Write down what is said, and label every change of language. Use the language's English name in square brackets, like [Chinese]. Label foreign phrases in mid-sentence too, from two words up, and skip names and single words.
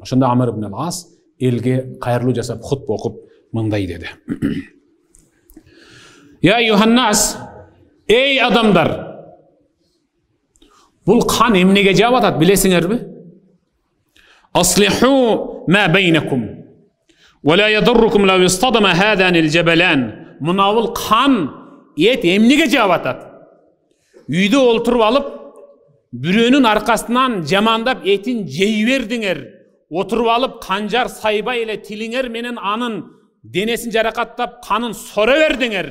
[Kyrgyz] Ошондо Амр ибн ал-Ас элге кайрылуу жасап хутба окуп мындай деди. [Arabic] يا أيها الناس, [Kyrgyz] эй адамдар, бул кан эмнеге жаап атат билесиңерби? [Arabic] أصلحوا ما بينكم ولا يضركم لو اصطدم هذان الجبلان. [Kyrgyz] Мына бул кан эт эмнеге жаап атат? Үйдө олтуруп алып, бирөөнүн аркасынан жамандап этин жей бердиңер. Отуруп алып, канжар сайбай эле тилиңер менен анын денесин жаракаттап, канын сора бердиңер.